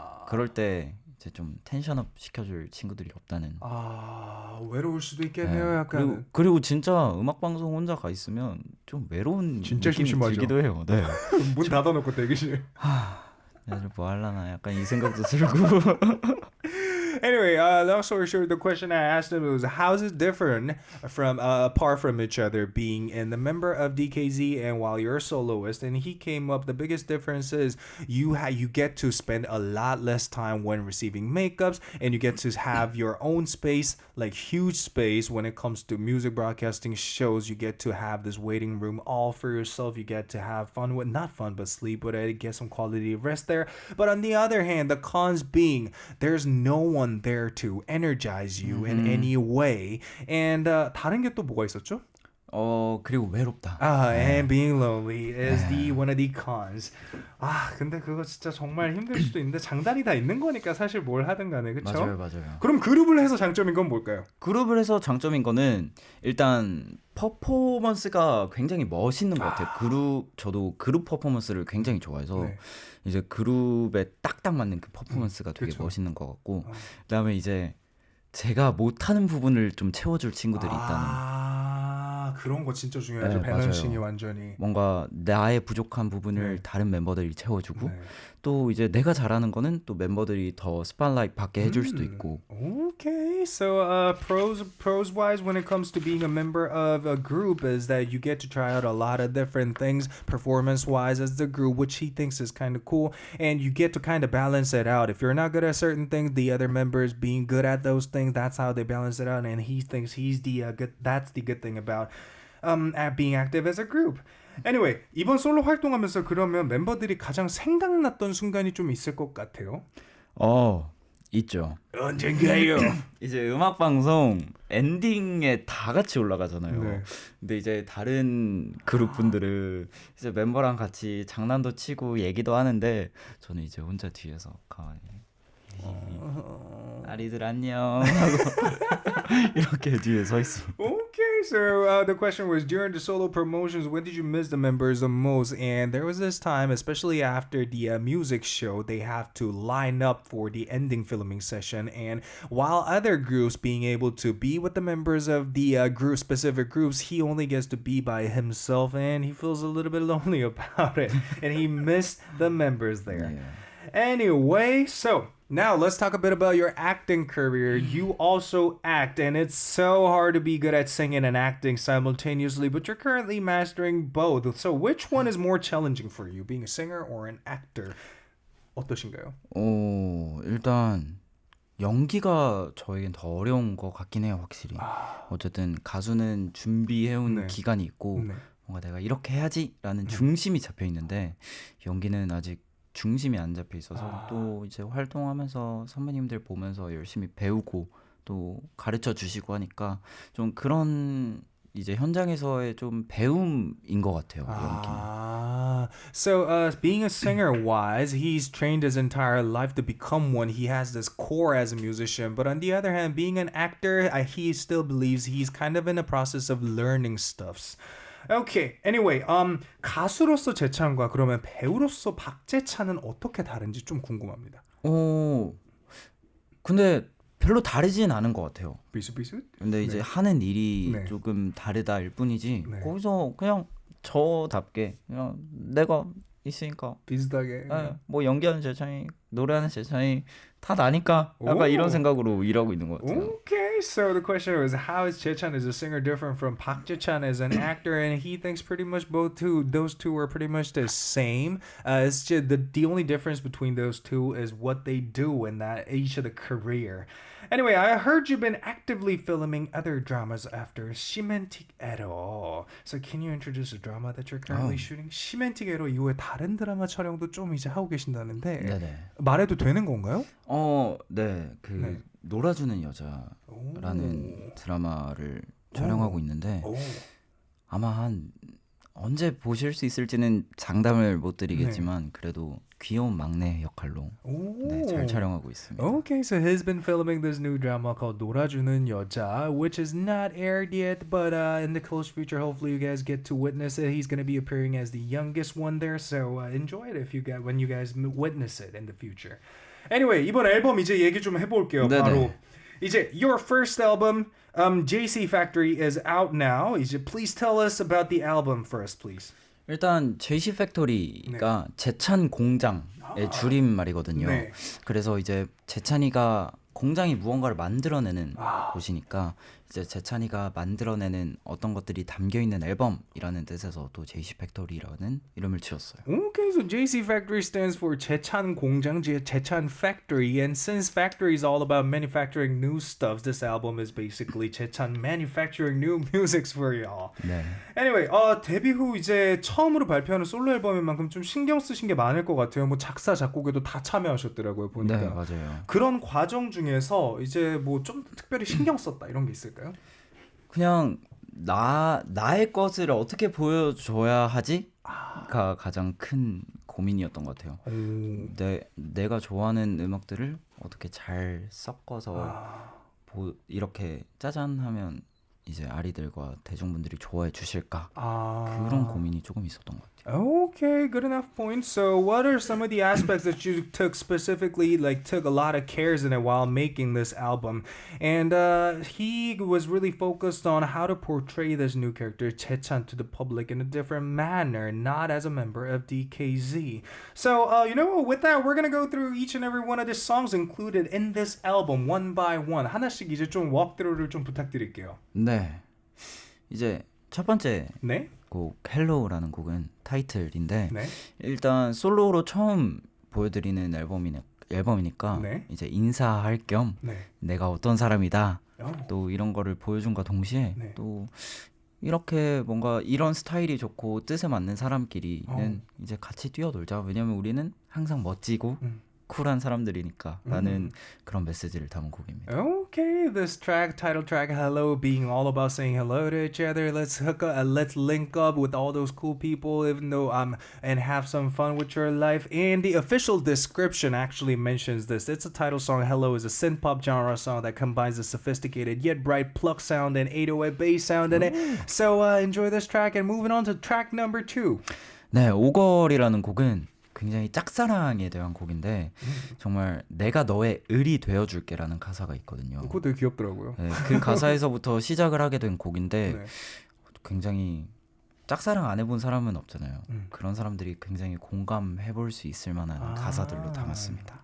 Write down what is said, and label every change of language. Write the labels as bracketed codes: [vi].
[ko] 그럴 때 이제 좀 텐션업 시켜줄 친구들이 없다는. 외로울 수도 있겠네요. 약간. 그리고 진짜 음악 방송 혼자 가 있으면 좀 외로운 진짜 느낌이 심심하죠. 들기도 해요. 네. 문 닫아놓고 대기실. 내가 뭐 할라나 약간 이 생각도 들고. [en] Anyway, long story short, the question I asked him was, how's it different from apart from each other, being in the member of DKZ and while you're a soloist? And he came up, the biggest difference is you get to spend a lot less time when receiving makeups, and you get to have your own space, like huge space when it comes to music broadcasting shows. You get to have this waiting room all for yourself. You get to have fun with, not fun, but sleep with it, get some quality rest there. But on the other hand, the cons being there's no one there to energize you in any way. And [ko] 다른 게 또 뭐가 있었죠? 그리고 외롭다. [en] And being lonely is the one of the cons. [ko] 근데 그거 진짜 정말 힘들 수도 있는데 장단이 다 있는 거니까 사실 뭘 하든 간에 그렇죠? 맞아요. 그럼 그룹을 해서 장점인 건 뭘까요? 그룹을 해서 장점인 거는 일단 퍼포먼스가 굉장히 멋있는 것 같아요. 저도 그룹 퍼포먼스를 굉장히 좋아해서 네. 이제 그룹에 딱딱 맞는 그 퍼포먼스가 되게 그쵸. 멋있는 것 같고 그다음에 이제 제가 못하는 부분을 좀 채워줄 친구들이 있다는 그런 거 진짜 중요하죠. 네, 밸런싱이 맞아요. 완전히. 뭔가 나의 부족한 부분을 네. 다른 멤버들이 채워주고 네. 또 이제 내가 잘하는 거는 또 멤버들이 더 스팟라이트 받게 해줄 수도 있고. [en] Okay, so pros wise when it comes to being a member of a group is that you get to try out a lot of different things performance wise as the group, which he thinks is kind of cool, and you get to kind of balance it out. If you're not good at certain things, the other members being good at those things, that's how they balance it out, and he thinks he's the good. That's the good thing about at being active as a group. [ko] Anyway, 이번 솔로 활동하면서 그러면 멤버들이 가장 생각났던 순간이 좀 있을 것 같아요. 있죠. 언젠가요? 이제 음악 방송 엔딩에 다 같이 올라가잖아요. 네. 근데 이제 다른 그룹 분들은 이제 멤버랑 같이 장난도 치고 얘기도 하는데 저는 이제 혼자 뒤에서 가만히 아리들 안녕 하고 이렇게 뒤에 서 있습니다. [en] Okay, so the question was during the solo promotions, when did you miss the members the most? And there was this time, especially after the music show, they have to line up for the ending filming session. And while other groups being able to be with the members of the group, specific groups, he only gets to be by himself, and he feels a little bit lonely about it. And he missed the members there. Anyway, so now let's talk a bit about your acting career. You also act, and it's so hard to be good at singing and acting simultaneously, but you're currently mastering both. So which one is more challenging for you, being a singer or an actor? [ko] 어떠신가요? 일단 연기가 저에겐 더 어려운 것 같긴 해요, 확실히. 어쨌든 가수는 준비해온 네. 기간이 있고 네. 뭔가 내가 이렇게 해야지라는 중심이 잡혀 있는데 연기는 아직 중심이 안 잡혀 있어서 또 이제 활동하면서 선배님들 보면서 열심히 배우고 또 가르쳐 주시고 하니까 좀 그런 이제 현장에서의 좀 배움인 것 같아요. 연기는. [en] So being a singer wise, he's trained his entire life to become one. He has this core as a musician. But on the other hand, being an actor, he still believes he's kind of in a process of learning stuffs. Okay. [ko] Anyway, 가수로서 재찬과 그러면 배우로서 박재찬은 어떻게 다른지 좀 궁금합니다. 근데 별로 다르진 않은 것 같아요. 비슷비슷? 근데 이제 하는 일이 네. 조금 다르다일 뿐이지 네. 거기서 그냥 저답게 그냥 내가 있으니까 비슷하게. 뭐 연기하는 재찬이 노래하는 재찬이 다 나니까 약간 이런 생각으로 일하고 있는 것 같아요. [en] Okay, so the question was how is JAECHAN as a singer different from Park JAECHAN as an actor, and he thinks pretty much those two are pretty much the same. It's just the only difference between those two is what they do in that each of the career. Anyway, I heard you've been actively filming other dramas after 시멘틱 에러. So can you introduce the drama that you're currently shooting? [ko] 시멘틱 에러 이후에 다른 드라마 촬영도 좀 이제 하고 계신다는데 네네. 말해도 되는 건가요? 네. 놀아주는 여자라는 드라마를 촬영하고 있는데 아마 한 언제 보실 수 있을지는 장담을 못 드리겠지만 그래도 귀여운 막내 역할로 잘 촬영하고 있습니다. [en] Okay, so he's been filming this new drama called 놀아주는 여자, which is not aired yet, but in the close future, hopefully you guys get to witness it. He's going to be appearing as the youngest one there, so enjoy it when you guys witness it in the future. [ko] Anyway, 이번 앨범 이제 얘기 좀 해볼게요. 네네. 바로 이제 [en] your first album, JCFACTORY is out now. 이제 please tell us about the album first, please. [ko] 일단 JCFACTORY가 재찬 공장의 줄임말이거든요. 네. 그래서 이제 재찬이가 공장이 무언가를 만들어내는 곳이니까 이제 재찬이가 만들어내는 어떤 것들이 담겨 있는 앨범이라는 뜻에서 또 JCFACTORY라는 이름을 지었어요. [en] Okay, so JCFACTORY stands for 재찬 공장, 재찬 factory, and since factory is all about manufacturing new stuff, this album is basically 재찬 manufacturing new musics for y'all. [ko] 네. Anyway, 데뷔 후 이제 처음으로 발표하는 솔로 앨범인 만큼 좀 신경 쓰신 게 많을 것 같아요. 뭐 작사, 작곡에도 다 참여하셨더라고요, 보니까. 네, 맞아요. 그런 과정 중에서 이제 뭐 좀 특별히 신경 썼다 이런 게 있을까요? 그냥 나의 것을 어떻게 보여줘야 하지가 가장 큰 고민이었던 것 같아요. 내가 좋아하는 음악들을 어떻게 잘 섞어서 이렇게 짜잔 하면 이제 아리들과 대중분들이 좋아해 주실까 그런 고민이 조금 있었던 것 같아요. [en] Okay, good enough point. So what are some of the aspects that you took specifically, like took a lot of cares in it while making this album? And he was really focused on how to portray this new character, JAECHAN, to the public in a different manner, not as a member of DKZ. So, you know, with that, we're going to go through each and every one of the songs included in this album, one by one. [ko] 하나씩 이제 좀 walkthrough를 좀 부탁드릴게요. 네. 이제 첫 번째 네? 곡 헬로우라는 곡은 타이틀인데 네? 일단 솔로로 처음 보여드리는 앨범이니까 네? 이제 인사할 겸 네. 내가 어떤 사람이다 또 이런 거를 보여준과 동시에 네. 또 이렇게 뭔가 이런 스타일이 좋고 뜻에 맞는 사람끼리는 이제 같이 뛰어놀자. 왜냐면 우리는 항상 멋지고 쿨한 사람들이니까 라는 그런 메시지를 담은 곡입니다. [en] Okay, this track, title track, Hello, being all about saying hello to each other. Let's hook up, let's link up with all those cool people, even though and have some fun with your life. And the official description actually mentions this. It's a title song. Hello is a synth pop genre song that combines a sophisticated yet bright pluck sound and 808 bass sound in it. So enjoy this track and moving on to track number 2. [ko] 네, 오걸이라는 곡은 굉장히 짝사랑에 대한 곡인데 정말 내가 너의 을이 되어줄게라는 가사가 있거든요. 그거 되게 귀엽더라고요. 네, 그 가사에서부터 시작을 하게 된 곡인데 네. 굉장히 짝사랑 안 해본 사람은 없잖아요. 그런 사람들이 굉장히 공감해볼 수 있을 만한 가사들로 담았습니다.